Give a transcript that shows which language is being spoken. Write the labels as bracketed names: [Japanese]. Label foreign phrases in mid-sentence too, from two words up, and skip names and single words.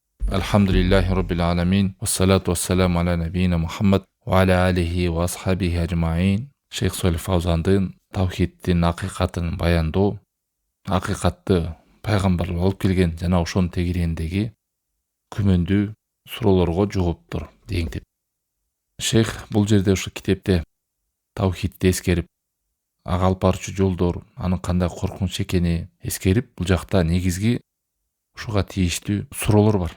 [Arabic] الحمد لله رب العالمين. والصلاة والسلام على نبينا محمد وعلى آله وأصحابه أجمعين. [Kyrgyz] Шейх Солих Фаузандын тавхидтин акыйкатын баяндоо, акыйкатты пайгамбар болуп келген жана ошонун тегерегиндеги күмөндүү суроолорго жооптор дегендеп. Шейх бул жерде ушу китепте тавхидти эскерип, ага алып барчу жолдор, анын кандай коркунуч экени эскерип, бул жакта негизги ушуга тийиштүү суроолор бар.